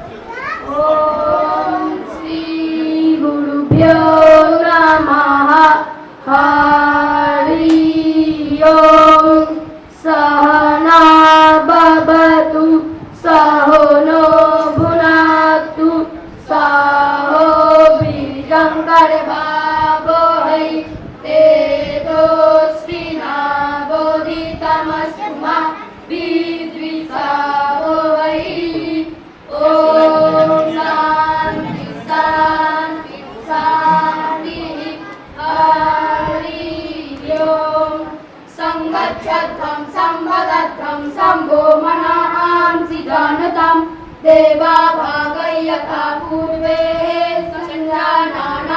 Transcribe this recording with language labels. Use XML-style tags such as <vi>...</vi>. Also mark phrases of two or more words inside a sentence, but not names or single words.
<sa>ওম শ্রী গুরুভ্যো নমঃ হরি ওম সহনা ভবতু সহনো ভুনাতু সহ বীর্যং কর্ভাবহৈ তেজস্বিনাবধীতমস্তু মা বিদ্বিষাবহৈ। ओम शांति शांति शांति हरि ओम संगच्छध्वं संवदध्वं शम्भो मनांसि जानतं देवा भागै यथा पूर्वे संजानाना</sa>